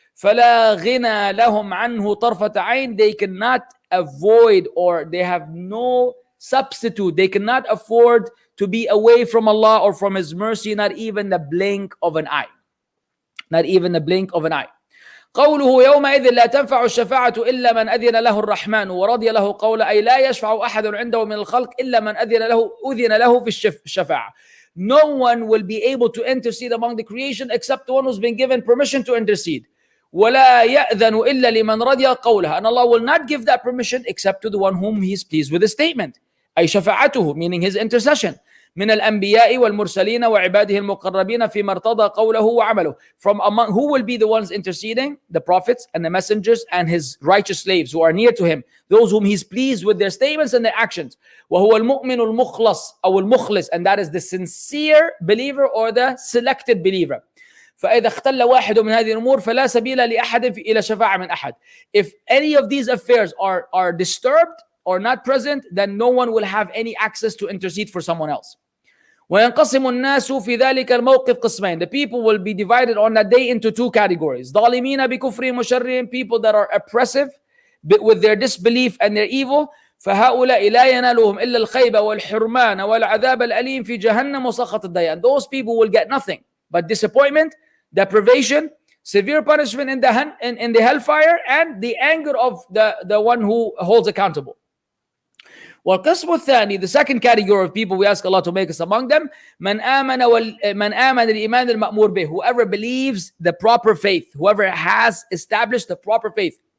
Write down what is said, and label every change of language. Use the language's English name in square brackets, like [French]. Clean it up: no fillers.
[Arabic] فَلَا غِنَى لَهُمْ عَنْهُ طَرْفَةَ عَيْنٍ. [English] They cannot avoid, or they have no substitute. They cannot afford to be away from Allah or from his mercy, not even the blink of an eye. Not even the blink of an eye. [Arabic] قوله يومئذ لا تنفع الشفاعة إلا من أذن له الرحمن ورضي له قولا. أي لا يشفع أحد عنده من الخلق إلا من أذن له في الشفاعة. [English] No one will be able to intercede among the creation except the one who's been given permission to intercede. [Arabic] ولا يأذن إلا لمن رضي قولها. [English] And Allah will not give that permission except to the one whom he is pleased with his statement. [Arabic] أي شفاعته, [English] meaning his intercession. [Arabic] من الأنبياء والمرسلين وعباده المقربين فيما ارتضى قوله وعمله. [English] From among who will be the ones interceding? The prophets and the messengers and his righteous slaves who are near to him, those whom he's pleased with their statements and their actions. [Arabic] وهو المؤمن المخلص أو المخلص, [English] and that is the sincere believer or the selected believer. [Arabic] فإذا اختل واحد من هذه الأمور فلا سبيل لأحد إلى شفاعة من أحد. [English] If any of these affairs are disturbed, or not present, then no one will have any access to intercede for someone else. [Arabic] وينقسم الناس في ذلك الموقف قسمين. [English] The people will be divided on that day into two categories. [Arabic] ظالمين بكفرهم وشرهم, [English] people that are oppressive with their disbelief and their evil. [Arabic] فهؤلاء لا ينالهم إلا الخيبة والحرمان والعذاب الأليم في جهنم وسخط الديان. [English] Those people will get nothing but disappointment, deprivation, severe punishment in the hellfire, and the anger of the one who holds accountable. [Arabic] والقسم الثاني, [English] the second category of people, we ask Allah to make us among them, [Arabic] من آمن الإيمان المأمور به, [English] whoever believes the proper faith, whoever has established the proper faith.